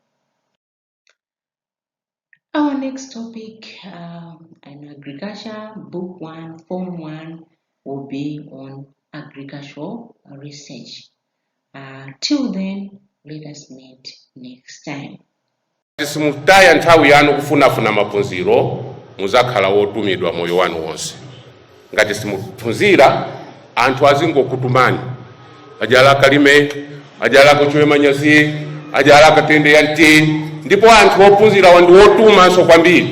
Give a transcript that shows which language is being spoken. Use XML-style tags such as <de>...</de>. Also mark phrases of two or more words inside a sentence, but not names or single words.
<en>Our next topic in agriculture, book 1, form 1, will be on agricultural research. Till then, let us meet next time.</en> <ny>Simutaya nthawi yanu kufunafuna maphunziro muzakhala wotumidwa moyo wanu wonse. Ngati simuphunzira anthu azingokutumani ajala kalime ajala kuchwe manyazi ajala katende yanti ndipo anthu ophunzira wandu wotuma so kwambiri.</ny>